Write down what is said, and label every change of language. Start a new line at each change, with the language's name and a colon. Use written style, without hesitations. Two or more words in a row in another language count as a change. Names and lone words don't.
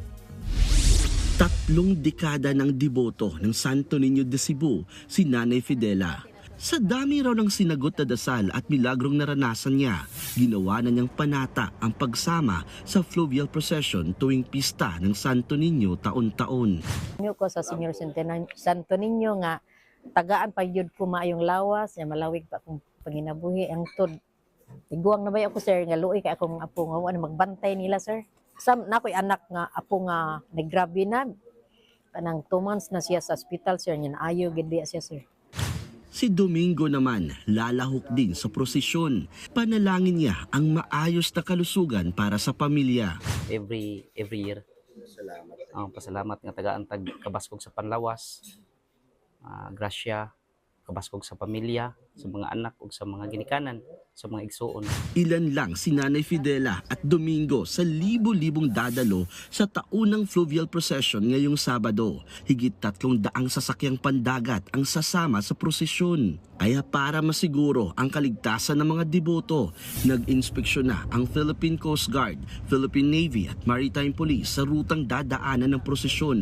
Filipino: 3 dekada ng deboto ng Santo Niño de Cebu, si Nanay Fidela. Sa dami raw ng sinagot na dasal at milagrong naranasan niya, ginawa na niyang panata ang pagsama sa
English: fluvial procession
Filipino: tuwing pista ng Santo Niño taon-taon.
Cebuano: Inyo ko sa Senior Santo Niño nga tagaan pa yun ko maayong lawas, nga malawig pa akong panginabuhi ang tod. Tiguang na ba ako sir nga luoy kay akong apo nga ano magbantay nila sir. Sam na ko'y anak nga apo nga naggrabe na. Kanang 2 months na siya sa hospital sir, nya ayo gid siya sir.
Filipino: Si Domingo naman, lalahok din sa prosesyon. Panalangin niya ang maayos na kalusugan para sa pamilya.
English: Every year.
Cebuano: Pasalamat nga tagaan tag kabaskog sa panlawas. Grasya, kabaskog sa pamilya, sa mga anak ug sa mga ginikanan, sa mga igsuon.
Filipino: Ilan lang si Nanay Fidela at Domingo sa libo-libong dadalo sa taunang
English: fluvial procession
Filipino: ngayong Sabado. Higit 300 sasakyang pandagat ang sasama sa prosesyon. Kaya para masiguro ang kaligtasan ng mga deboto, nag-inspeksyon na ang Philippine Coast Guard, Philippine Navy at Maritime Police sa rutang dadaanan ng prosesyon.